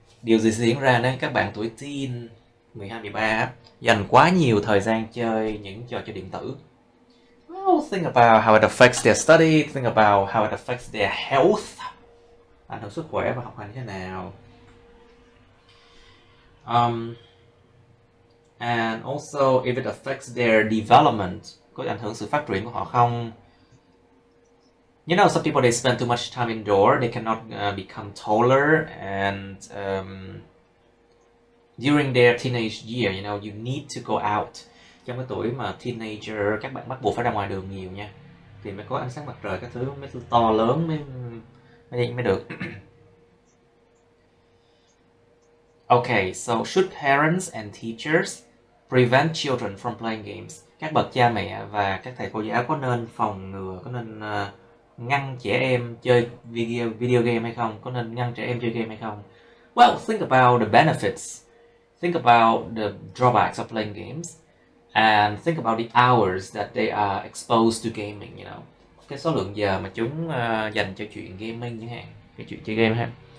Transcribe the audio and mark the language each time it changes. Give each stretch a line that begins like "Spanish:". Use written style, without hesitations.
Vietnamese: Điều gì diễn ra nếu các bạn tuổi teen 12, 13 dành quá nhiều thời gian chơi những trò chơi điện tử?
English: Well, think about how it affects their study, think about how it affects their health.
Vietnamese: Ảnh hưởng sức khỏe và học hành như thế nào.
English: And also if it affects their development,
Vietnamese: có ảnh hưởng sự phát triển của họ không?
English: You know, some people they spend too much time indoor, they cannot become taller, and during their teenage year, you know, you need to go out.
Vietnamese: Trong cái tuổi mà teenager, các bạn bắt buộc phải ra ngoài đường nhiều nha, thì mới có ánh sáng mặt trời các thứ, mới to lớn mới được.
English: Okay, so should parents and teachers prevent children from playing games?
Vietnamese: Các bậc cha mẹ và các thầy cô giáo có nên phòng ngừa, có nên ngăn trẻ em chơi video game hay không? Có nên ngăn trẻ em chơi game hay không?
English: Well, think about the benefits. Think about the drawbacks of playing games. And think about the hours that they are exposed to gaming, you know.
Vietnamese: Cái số lượng giờ mà chúng dành cho chuyện gaming chẳng hạn, cái chuyện chơi game ha.